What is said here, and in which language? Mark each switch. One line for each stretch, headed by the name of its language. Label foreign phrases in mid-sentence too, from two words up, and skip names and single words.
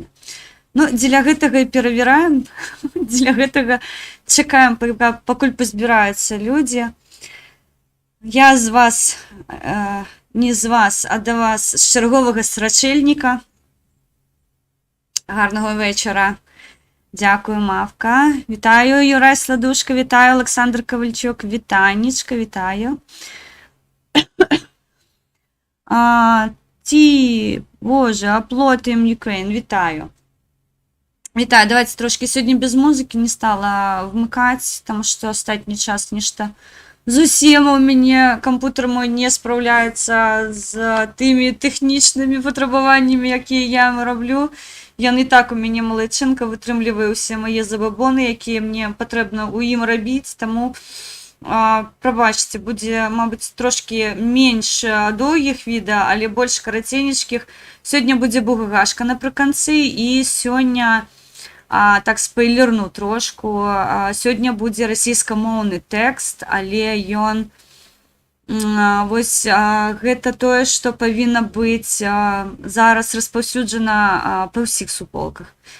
Belarusian: Ну, дзеля гэтага і перавіраем, дзеля гэтага чакаем, пакуль пазбіраюцца людзі. Я з вас, не з вас, а да вас з чарговага страчэльніка. Гарнага вечара. Дзякую, Мавка. Вітаю, Юрай Сладушка, вітаю, Александр Ковальчук, вітанечка, вітаю. Боже, Аплотим Ukraine, вітаю.
Ukrainian: Вітаю, давайте трошки сьогодні без музики не стала вмикати, тому що останній час
Belarusian: нешта зусім
Ukrainian: у мене комп'ютер мой не справляється з тими технічними потребуваннями, які я роблю.
Belarusian: Ён і так у мяне малайчынка вытрымлівае ўсе мае забабоны, якія мне патрэбна ў ім рабіць, таму прабачце, будзе, мабыць, трошки менш доўгіх відэа, але больш караценечкіх. Сёння будзе бугагашка напрыканцы, і сёння, так спойлерну трошку, сёння будзе расійскамоўны тэкст, але ён, вось гэта тое, што павінна быць зараз распаўсюджана па ўсіх суполках.